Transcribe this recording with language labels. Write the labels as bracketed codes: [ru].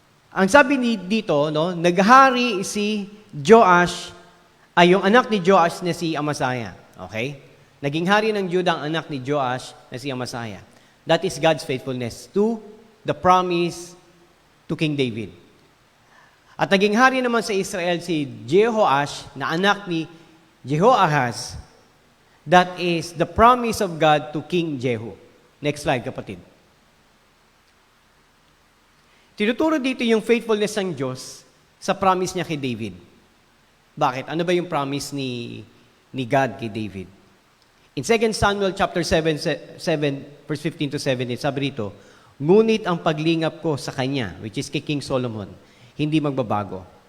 [tl] Ang sabi dito, no, naghari si Joash, ay yung anak ni Joash na si Amasaya. Okay? Naging hari ng Judah ang anak ni Joash na si Amasaya. [en] That is God's faithfulness to the promise to King David. [tl] At naging hari naman sa Israel si Jehoash na anak ni Jehoahaz. [en] That is the promise of God to King Jehu. Next slide, kapatid. [tl] Tinuturo dito yung faithfulness ng Diyos sa promise niya kay David. Bakit? Ano ba yung promise ni God kay David? [en] In 2 Samuel chapter 7 verse 15 to 17, [tl] sabi rito, ngunit ang paglingap ko sa kanya, which is kay King Solomon, hindi magbabago.